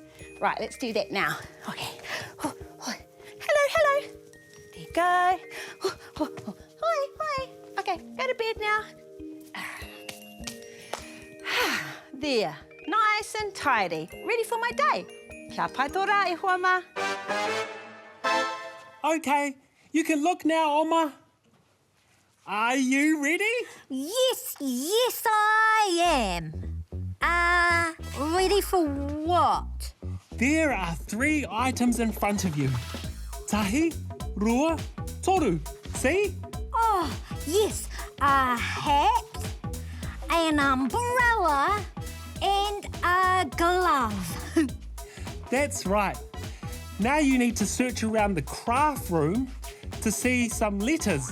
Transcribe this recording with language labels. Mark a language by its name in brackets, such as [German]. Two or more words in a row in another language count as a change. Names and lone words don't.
[English] Right, let's do that now. Okay. Oh, oh. Hello. There you go. Oh, oh, oh. Hi. Okay, go to bed now. There, nice and tidy. Ready for my day. [Māori] Kia pai tō rā e hoa mā. [English] Okay, you can look now, Oma. Are you ready? Yes, I am. Ready for what? There are 3 items in front of you. [Māori] Tahi, rua, toru. [English] See? Oh, Oh, yes, a hat, an umbrella, and a glove. That's right. Now you need to search around the craft room to see some letters.